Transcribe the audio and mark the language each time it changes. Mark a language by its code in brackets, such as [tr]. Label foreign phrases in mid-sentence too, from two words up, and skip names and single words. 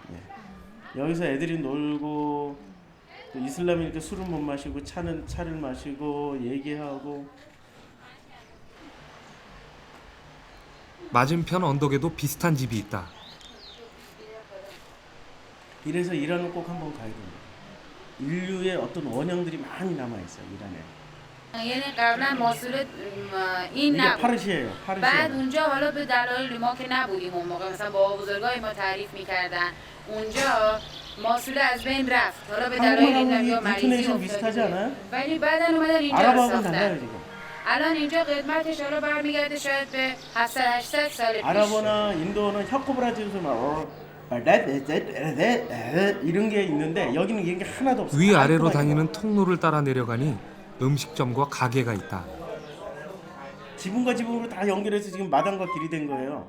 [ko] 여기서 애들이 놀고 또 이슬람이니까 술은 못 마시고 차를 마시고 얘기하고. 맞은편 언덕에도 비슷한 집이 있다. 이래서 이란은 꼭 한번 가야 됩니다. 인류의 어떤 원형들이 많이 남아 있어요, 이란에. [fa] یعنی قبلا محصول این [ko] 이게 [fa] نبود. [ko] 파르시예요. [fa] بعد [ko] 파르시. [fa] اونجا حالا به دلایل ما که نبودیم اون موقع مثلا بابا بزرگای ما تعریف میکردن اونجا محصول از بین رفت حالا به دلایل این یا مریضی [ko] 인토네이션 비슷하지 [fa] افتاده [ko] 않아요? [fa] ولی بعدا اومدن اینجا رو [ko] 아랍하고는 달라요, [fa] ساختن [ko] 지금. [fa] الان اینجا قدمتش حالا برمیگرده شاید به 700 800 سال پیش [ko] 아랍어나 인도어는 혀꼬부라지면서 이런 게 있는데 여기는 이런 게 하나도 없어요. 위아래로 깔끔하게 다니는 통로를 따라 내려가니 음식점과 가게가 있다. 지붕과 지붕으로 다 연결해서 지금 마당과 길이 된 거예요.